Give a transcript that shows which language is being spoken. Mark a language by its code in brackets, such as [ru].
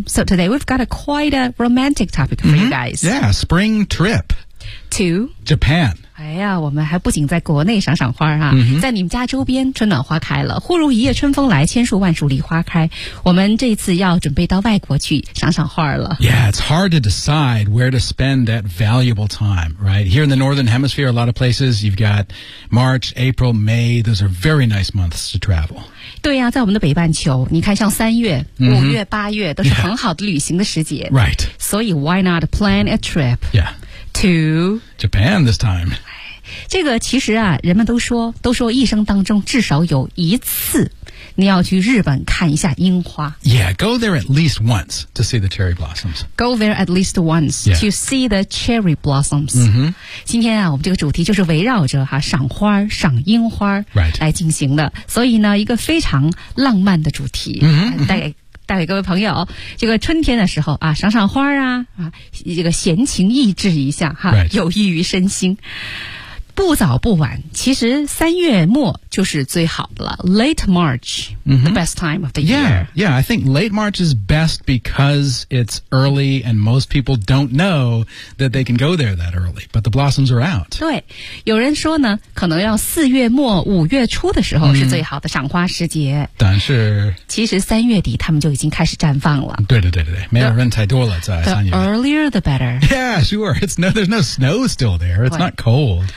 [en] So today we've got a quite a romantic topic for you guys.、 Mm-hmm. Yeah, spring trip to Japan. [zh] 哎呀，我们还不仅在国内赏赏花啊、在你们家周边春暖花开了，忽如一夜春风来，千树万树梨花开。我们这次要准备到外国去赏赏花了。 [en] Yeah, it's hard to decide where to spend that valuable time, right? Here in the Northern Hemisphere, a lot of places, you've got March, April, May, those are very nice months to travel. [zh] 对呀、在我们的北半球，你看像三月、五月、八月都是很好的旅行的时节。 [en] Yeah. Right. [zh] 所以 [en] why not plan a trip? Yeah. To Japan this time. [zh] 这个其实啊，人们都说一生当中至少有一次，你要去日本看一下樱花。 [en] Yeah, go there at least once to see the cherry blossoms. Go there at least once、 yeah. to see the cherry blossoms.、 Mm-hmm. [zh] 今天啊，我们这个主题就是围绕着哈、赏花、赏樱花来进行的、 [en] right. [zh] 所以呢，一个非常浪漫的主题、带给各位朋友，这个春天的时候啊，赏赏花啊，这个闲情逸致一下哈、 [en] right. [zh] 有益于身心。不早不晚，其实三月末就是最好的了。 [en] Late March,、the best time of the year. Yeah, yeah, I think late March is best because it's early and most people don't know that they can go there that early. But the blossoms are out. [zh] 对，有人说呢，可能要四月末五月初的时候是最好的赏花时节。但是，其实三月底他们就已经开始绽放了。对，没有人太多了，在三月。 [en] The earlier the better. Yeah, sure. It's no, there's no snow still there. It's not cold.